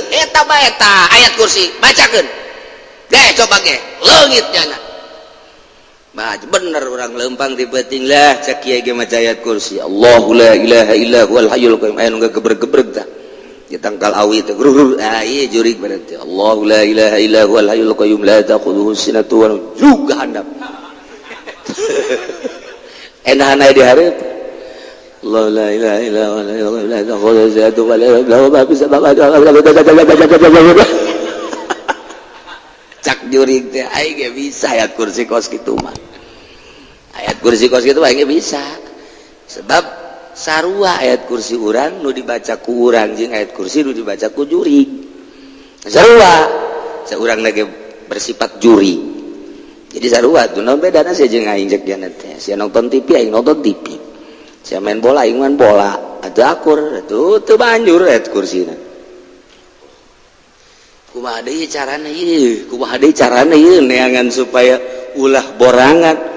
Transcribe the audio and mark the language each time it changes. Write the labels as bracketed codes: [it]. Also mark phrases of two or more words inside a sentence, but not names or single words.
[su] Eta bae eta ayat kursi bacakeun. Ge coba ge leungit cenah. Bah bener urang leumpang ti beuting lah cak kieu ge maca ayat kursi. [ar] الله لا إله إلا هو الحي القيوم [su] aya nu gebreg-gebreg tah. Ditangkal awi teh grur ieu jurig berarti. [ar] الله لا إله إلا هو الحي القيوم لا تأخذه سنة ونوم. [su] Juga handap. Enahan aya di hareup. [ar] الله لا إله إلا هو لا تأخذه سنة ولا نوم. ما في السماوات والأرض. [su] Cak jurig teh aing ge bisa ayat kursi kos kitu mah. Ayat kursi kos kitu aing ge bisa. Sebab sarua ayat kursi urang nu dibaca ku urang jeung ayat kursi nu dibaca ku jurig. Sarua. Saurang lagi bersifat jurig. Jadi sarua tuh naon bedana sia jeung aing cek diana teh. Sia nonton TV aing nonton TV. Sia main bola aing main bola. Atuh akur atuh teu banjur ayat kursina. Kumaha deui carana ieu? Kumaha deui carana ieu neangan supaya ulah borangan.